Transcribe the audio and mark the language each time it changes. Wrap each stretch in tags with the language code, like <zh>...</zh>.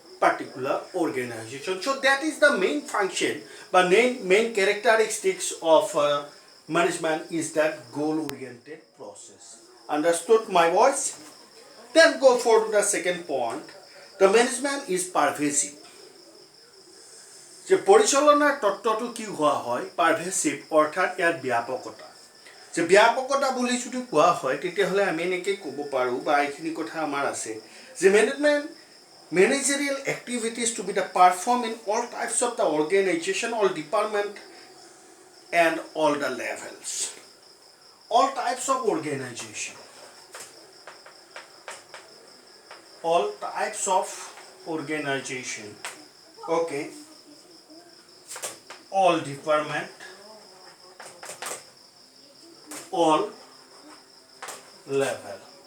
<en>particular organization. So that is the main function, but main characteristics of management is that goal-oriented process. Understood my voice? Then go forward to the second point. The management is pervasive.</en> <as>যে পৰিচালনাৰ তত্ত্বটো কি হোৱা হয় পাৰভেচিভ অৰ্থাৎ ইয়াৰ ব্যাপকতা যে ব্যাপকতা বুলি যদি কোৱা হয় তেতিয়াহ'লে আমি এনেকৈ ক'ব পাৰোঁ বা এইখিনি কথা আমাৰ আছে যে</as> <en>managerial activities to be the performed in all types of the organization, all department and all the levels. All types of organization. All types of organization. Okay. All department, all level.</en>